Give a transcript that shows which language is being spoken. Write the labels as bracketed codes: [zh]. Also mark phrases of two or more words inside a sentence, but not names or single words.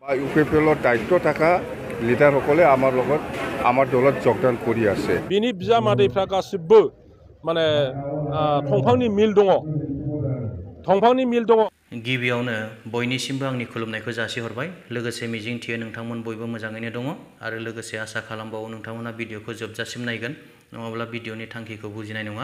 [as] ইউপিপিএলৰ দায়িত্ব থকা লিডাৰসকলে আমাৰ লগত আমাৰ দলত যোগদান কৰি আছে। [brx] बिनि बिजामादैफ्रा गासिबो माने दंफांनि मिल दङ। दंफांनि मिल दङ। गिबियावनो बयनिसिमबो आंनि खुलुमनायखौ जासिहरबाय। लोगोसे मिजिंथियो नोंथांमोन बयबो मोजाङैनो दङ आरो लोगोसे आसा खालामबावो नोंथांमोना भिडिअखौ जोबजासिम नायगोन, नङाब्ला भिडिअनि थांखिखौ बुजिनाय नङा।